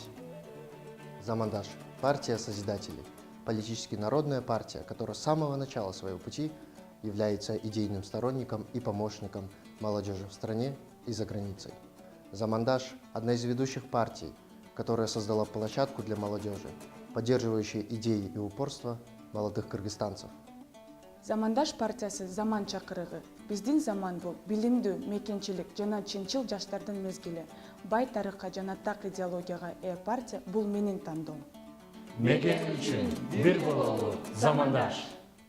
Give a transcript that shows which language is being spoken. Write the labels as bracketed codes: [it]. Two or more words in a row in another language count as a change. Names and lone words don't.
[ru] «Замандаш» – партия Созидателей, политически народная партия, которая с самого начала своего пути является идейным сторонником и помощником молодежи в стране и за границей. «Замандаш» – одна из ведущих партий, которая создала площадку для молодежи, поддерживающей идеи и упорство молодых кыргызстанцев. [ky] «Замандаш» партиясы заман чакырыгы. Биздин заман бул билимдүү, мекенчилик жана чынчыл жаштардын мезгили. Бай тарыхка жана так идеологияга ээ партия бул менин тандоом. Мекен үчүн бир бололу замандаш.